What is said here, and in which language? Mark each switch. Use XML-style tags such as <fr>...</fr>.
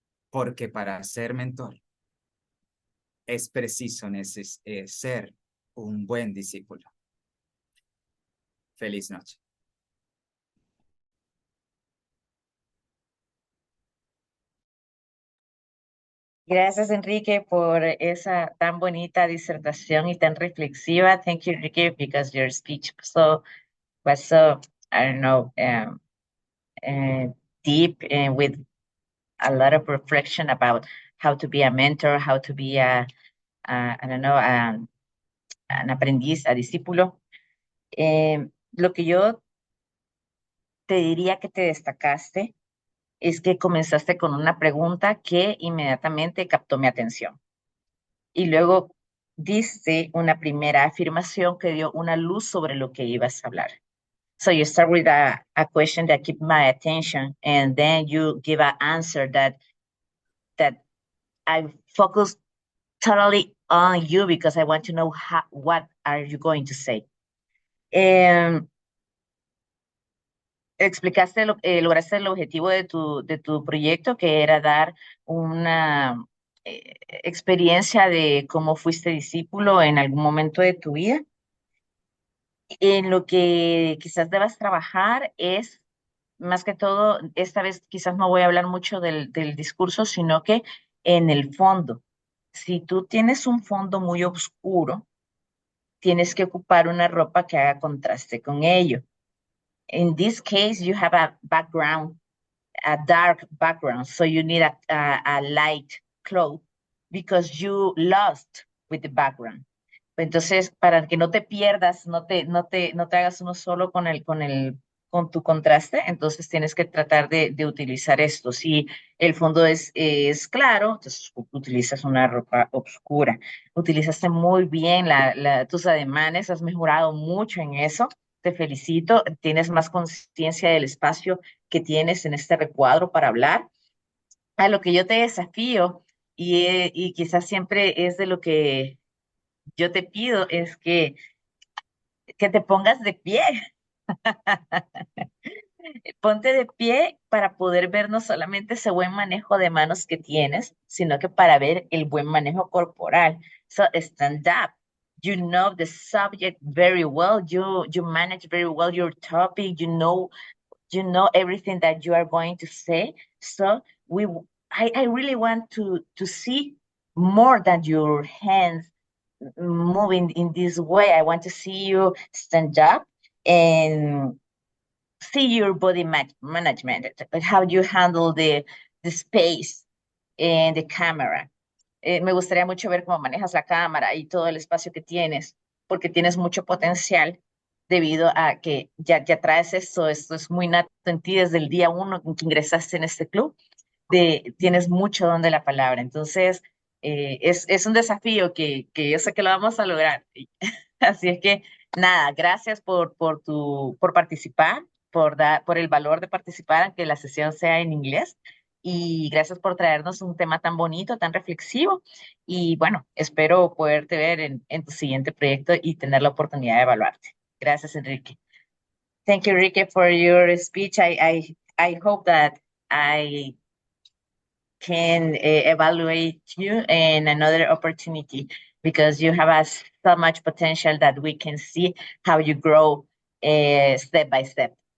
<es>Porque para ser mentor es preciso ser un buen discípulo. Feliz noche. Gracias, Enrique, por esa tan bonita disertación y tan reflexiva.</es> <en>Thank you, Enrique, because your speech was so, I don't know, deep and with a lot of reflection about how to be a mentor, how to be I don't know, an aprendiz, a discípulo.</en> <es>Lo que yo te diría que te destacaste es que comenzaste con una pregunta que inmediatamente captó mi atención. Y luego diste una primera afirmación que dio una luz sobre lo que ibas a hablar.</es> <en>So you start with a question that keep my attention, and then you give an answer that I focus totally on you because I want to know what are you going to say.</en> <es>Explicaste, lograste el objetivo de tu proyecto, que era dar una experiencia de cómo fuiste discípulo en algún momento de tu vida. En lo que quizás debas trabajar es, más que todo, esta vez quizás no voy a hablar mucho del discurso, sino que en el fondo. Si tú tienes un fondo muy oscuro, tienes que ocupar una ropa que haga contraste con ello.</es> <en>In this case, you have a background, a dark background, so you need a light cloth because you lost with the background.</en> <es>Entonces, para que no te pierdas, no te hagas uno solo con tu contraste, entonces tienes que tratar de utilizar esto. Si el fondo es claro, entonces utilizas una ropa oscura. Utilizaste muy bien tus ademanes, has mejorado mucho en eso. Te felicito, tienes más conciencia del espacio que tienes en este recuadro para hablar. A lo que yo te desafío, y quizás siempre es de lo que yo te pido, es que te pongas de pie. Ponte de pie para poder ver no solamente ese buen manejo de manos que tienes, sino que para ver el buen manejo corporal.</es> <en>So stand up. You know the subject very well. You manage very well your topic. You know everything that you are going to say. So I really want to see more than your hands moving in this way. I want to see you stand up and see your body management, how you handle the space and the camera.</en> <es>Me gustaría mucho ver cómo manejas la cámara y todo el espacio que tienes, porque tienes mucho potencial debido a que ya traes esto es muy nato en ti desde el día 1 en que ingresaste en este club, tienes mucho don de la palabra. Entonces, es un desafío que yo sé que lo vamos a lograr. Así es que, nada, gracias por participar, por el valor de participar, aunque la sesión sea en inglés. Y gracias por traernos un tema tan bonito, tan reflexivo. Y bueno, espero poderte ver en tu siguiente proyecto y tener la oportunidad de evaluarte. Gracias, Enrique.</es> <en>Thank you, Enrique, for your speech. I hope that I can evaluate you in another opportunity because you have so much potential that we can see how you grow step by step.</en>